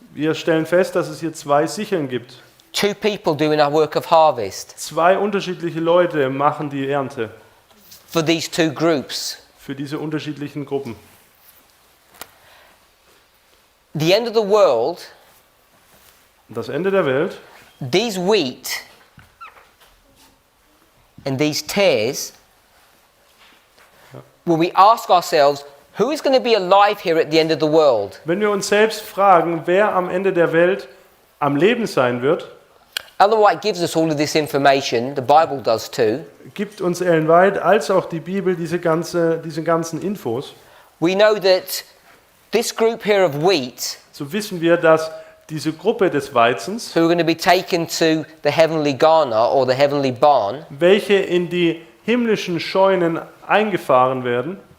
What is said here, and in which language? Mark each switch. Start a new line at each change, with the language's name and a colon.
German: Wir stellen fest, dass es hier 2 Sicheln gibt.
English: 2 people doing a work of harvest
German: 2 unterschiedliche Leute machen die Ernte
English: for these 2 groups.
German: für diese unterschiedlichen Gruppen.
English: The end of the world,
German: Und das Ende der Welt,
English: these wheat and these tares, when we ask ourselves, who is going to be alive here at the end of the world?
German: wenn wir uns selbst fragen, wer am Ende der Welt am Leben sein wird,
English: Ellen White gives us all of this information, the Bible does too.
German: gibt uns Ellen White als auch die Bibel diese ganzen Infos.
English: We know that this group here of wheat,
German: So wissen wir, dass diese Gruppe des Weizens,
English: who are going to be taken to the heavenly garner or the heavenly barn,
German: welche in die himmlischen Scheunen eingefahren werden,